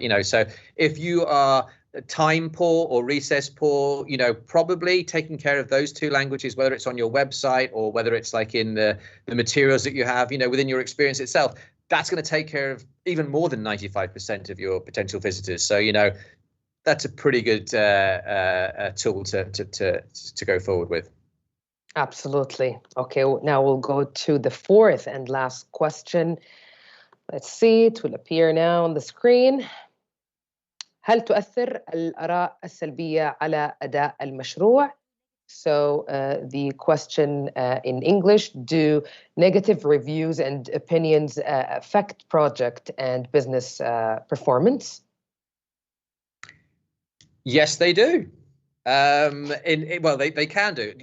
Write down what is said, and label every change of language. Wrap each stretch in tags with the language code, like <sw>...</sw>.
<en>You know, so if you are time poor or recess poor, you know, probably taking care of those two languages, whether it's on your website or whether it's like in the materials that you have, you know, within your experience itself, that's going to take care of even more than 95% of your potential visitors. So, you know, that's a pretty good tool to go forward with. Absolutely. Okay, now we'll go to the fourth and last question. Let's see, it will appear now on the screen.</en> <ar>هل تؤثر الآراء السلبية على أداء المشروع?</ar> <en>So the question in English, do negative reviews and opinions affect project and business performance? Yes, they do. Well, they can do.</en>